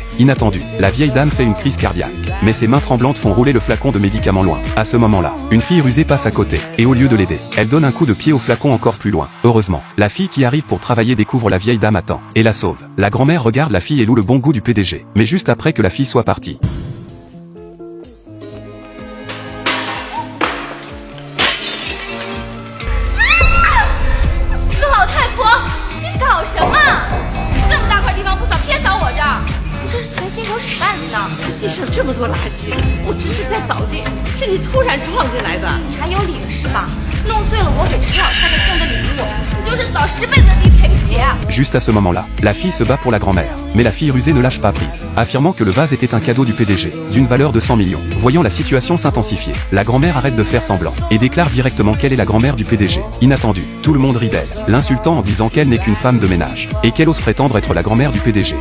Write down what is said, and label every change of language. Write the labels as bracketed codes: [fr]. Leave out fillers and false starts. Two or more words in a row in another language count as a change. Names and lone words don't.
[fr] Inattendu, la vieille dame fait une crise cardiaque. Mais ses mains tremblantes font rouler le flacon de médicaments loin. À ce moment-là, une fille rusée passe à côté, et au lieu de l'aider, elle donne un coup de pied au flacon encore plus loin. Heureusement, la fille qui arrive pour travailler découvre la vieille dame à temps, et la sauve. La grand-mère regarde la fille et loue le bon goût du PDG. Mais juste après que la fille soit partie. [zh] 老太婆，你搞什么？这么大块地方不扫，偏扫我这儿？你这是存心给我使绊子呢？地上这么多垃圾，我只是在扫地，是你突然撞进来的。你还有理了是吧？弄碎了我给池老太太送的礼物，你就是扫10辈子的地赔不起。 [fr] Juste à ce moment-là, la fille se bat pour la grand-mère. Mais la fille rusée ne lâche pas prise, affirmant que le vase était un cadeau du PDG, d'une valeur de 100 millions. Voyant la situation s'intensifier, la grand-mère arrête de faire semblant, et déclare directement qu'elle est la grand-mère du PDG. Inattendu, tout le monde rit d'elle, l'insultant en disant qu'elle n'est qu'une femme de ménage, et qu'elle ose prétendre être la grand-mère du PDG.